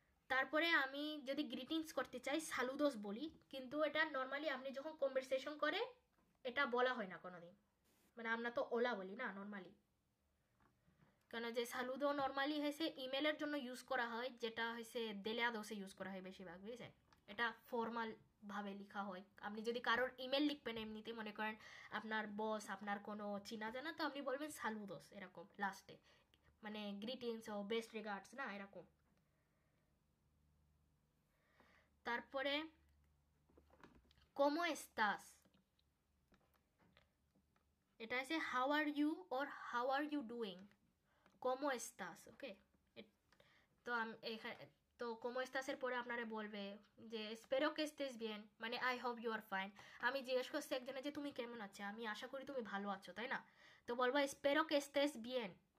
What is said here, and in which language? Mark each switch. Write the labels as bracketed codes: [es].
[bn] তারপরে আমি যদি গ্রিটিংস করতে চাই সালুদোস বলি, কিন্তু এটা নর্মালি আপনি যখন কনভারসেশন করে এটা বলা হয় না কোনোদিন, মানে আমরা তো ওলা বলি না নর্মালি, কেন যে সালুদো নর্মালি হয়েছে ইমেলের জন্য ইউজ করা হয়, যেটা হয়েছে দেলেয়াদোসে ইউজ করা হয় বেশিরভাগ, বুঝেছেন, এটা ফর্মাল ভাবে লেখা হয়। আপনি যদি কারোর ইমেল লিখবেন এমনিতে, মনে করেন আপনার বস আপনার কোনো চিনা জানা, তো আপনি বলবেন সালুদোস এরকম লাস্টে, মানে গ্রিটিংস ও বেস্ট রিগার্ডস না এরকম। তারপরে [es] ¿cómo estás? [bn] এটা আছে how are you or how are you doing, [es] ¿cómo estás? [bn] ওকে, তো তো [es] ¿cómo estás [bn] এর পরে আপনারা বলবে যে [es] espero que estés bien, [bn] মানে [en] I hope you are fine। [bn] আমি জিজ্ঞেস করছি একজনের যে তুমি কেমন আছো, আমি আশা করি তুমি ভালো আছো, তাই না, তো বলবো [es] espero que estés bien।